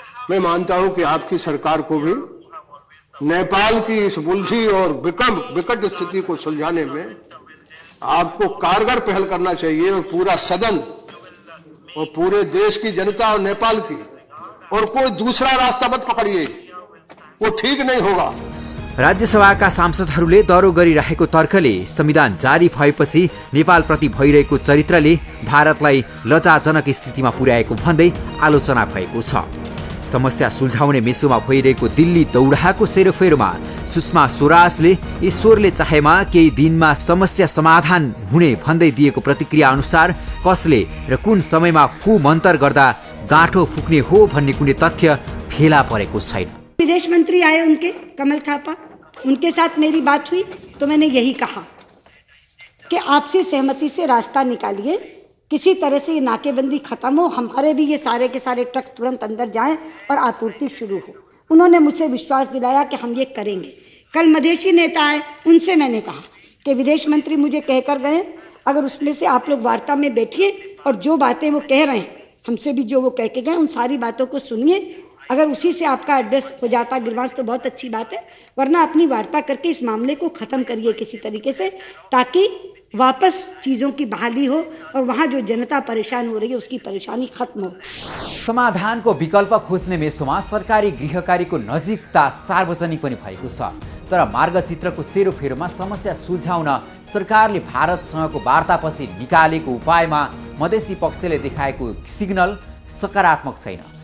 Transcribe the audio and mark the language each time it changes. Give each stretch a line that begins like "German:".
Hindi: मैं मानता हूं कि आपकी सरकार को भी नेपाल की इस उलझी और विकट स्थिति को सुलझाने में आपको कारगर पहल करना चाहिए और पूरा सदन और पूरे देश की जनता और नेपाल की, और कोई दूसरा रास्ता मत पकड़िए, वो ठीक नहीं होगा।
Nepali: राज्यसभाका सांसदहरूले दरो गरिरहेको तर्कले संविधान जारी भएपछि नेपालप्रति भइरहेको चरित्रले भारतलाई लज्जाजनक स्थितिमा पुर्याएको भन्दै आलोचना भएको छ। समस्या सुल्झाउने मेसोमा भइरहेको दिल्ली दौडाको सेरोफेरोमा सुषमा स्वराजले ईश्वरले चाहेमा केही दिनमा समस्या समाधान हुने भन्दै दिएको प्रतिक्रिया अनुसार कसले र कुन समयमा फू मन्तर गर्दा गाँठो फुक्ने हो भन्ने कुनै तथ्य फेला परेको छैन।
Hindi: विदेश मंत्री आए उनके, कमल थापा, उनके साथ मेरी बात हुई तो मैंने यही कहा कि आपसी सहमति से रास्ता निकालिए, किसी तरह से ये नाकेबंदी खत्म हो, हमारे भी ये सारे के सारे ट्रक तुरंत अंदर जाएं और आपूर्ति शुरू हो। उन्होंने मुझसे विश्वास दिलाया कि हम ये करेंगे। कल मधेशी नेता आए, उनसे मैंने कहा कि विदेश मंत्री मुझे कहकर गए, अगर उसमें से आप लोग वार्ता में बैठिए और जो बातें वो कह रहे हैं, हमसे भी जो वो कह के गए, उन सारी बातों को सुनिए अगर उसी से आपका एड्रेस हो जाता गिरवांश तो बहुत अच्छी बात है, वरना अपनी वार्ता करके इस मामले को ख़त्म करिए किसी तरीके से, ताकि वापस चीज़ों की बहाली हो और वहाँ जो जनता परेशान हो रही है उसकी परेशानी खत्म हो।
Nepali: समाधानको विकल्प खोज्ने मेसोमा सरकारी गृहकार्यको नजिकता सार्वजनिक पनि भएको छ। तर मार्गचित्रको सेरोफेरोमा समस्या सुल्झाउन सरकारले भारतसँगको वार्तापछि निकालेको उपायमा मधेसी पक्षले देखाएको सिग्नल सकारात्मक छैन।